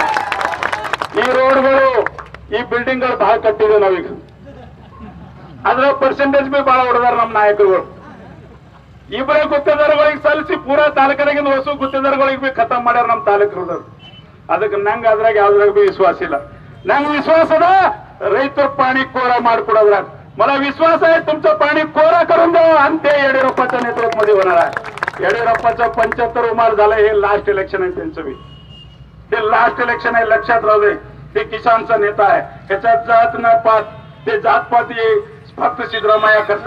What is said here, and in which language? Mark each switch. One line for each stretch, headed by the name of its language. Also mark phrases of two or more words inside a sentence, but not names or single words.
Kannada: ಈ ರೋಡ್ಗಳು ಈ ಬಿಲ್ಡಿಂಗ್ಗಳು ಬಹಳ ಕಟ್ಟಿದೆ ನಾವೀಗ, ಅದ್ರ ಪರ್ಸೆಂಟೇಜ್ ಬಿ ಬಹಳ ಹೊಡೆದಾರ ನಮ್ಮ ನಾಯಕರುಗಳು. ಇಬ್ಬರೇ ಗುತ್ತೇದಾರಗಳಿಗೆ ಸಲ್ಲಿಸಿ ಪೂರಾ ತಾಲೂಕಿನಾಗಿಂದ ಹೊಸ ಗುತ್ತೇದಾರಗಳಿಗೆ ಬಿ ಖತಮ್ ಮಾಡ್ಯಾರ ನಮ್ಮ ತಾಲೂಕರು. ಅದಕ್ಕೆ ನಂಗೆ ಅದ್ರಾಗ ಯಾವ್ದ್ರಾಗ ಬಿ ವಿಶ್ವಾಸ ಇಲ್ಲ. ನಂಗೆ ವಿಶ್ವಾಸದ ರೈತರ
Marathi: पाणी कोरा
Kannada: ಮಾಡಿಕೊಡೋದ್ರಾಗ.
Marathi: मला विश्वास आहे तुमचं पाणी कोरा करून द्या आणि ते येडियुरप्पाच्या नेतृत्वामध्ये होणार आहे. येडियुरप्पाचं 75 उमार झालं, हे लास्ट इलेक्शन आहे त्यांचं बी. हे लास्ट इलेक्शन आहे, लक्षात राहू दे. ते किसानचा नेता आहे, ह्याच्यात जात न पात, ते जातपात फक्त सिद्धरामय्या करताय.